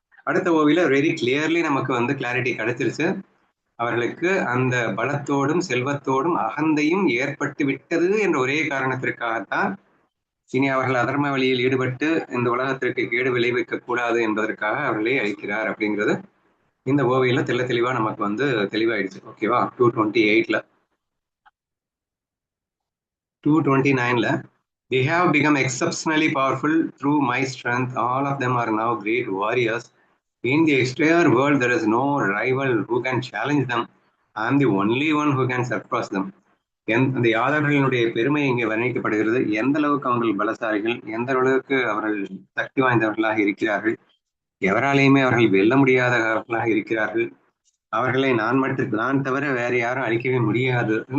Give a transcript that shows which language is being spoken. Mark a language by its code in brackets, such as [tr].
[ta] அடுத்த ஓவில [en] very clearly [ta] நமக்கு வந்து கிளாரிட்டி கிடைச்சிருச்சு. அவர்களுக்கு அந்த பலத்தோடும் செல்வத்தோடும் அகந்தையும் ஏற்பட்டு விட்டது என்ற ஒரே காரணத்திற்காகத்தான் இனி அவர்கள் அதர்ம வழியில் ஈடுபட்டு இந்த உலகத்திற்கு கேடு விளைவிக்க கூடாது என்பதற்காக அவர்களை அழிக்கிறார் அப்படிங்கிறது இந்த ஓவியில தெளிவா நமக்கு வந்து தெளிவாயிடுச்சு. ஓகேவா? [en] 228ல 229ல they have become exceptionally powerful through my strength. All of them are now great warriors. In the exterior world there is no rival who can challenge them. I am the only one who can surpass them. [ta] அந்த யாதவர்களினுடைய பெருமை இங்கே வர்ணிக்கப்படுகிறது. எந்த அளவுக்கு அவர்கள் பலசாலிகள், எந்த அளவுக்கு அவர்கள் சக்தி வாய்ந்தவர்களாக இருக்கிறார்கள், எவராலையுமே அவர்கள் வெல்ல முடியாதவர்களாக இருக்கிறார்கள். அவர்களை நான் தவிர வேற யாரும் அழிக்கவே முடியாது.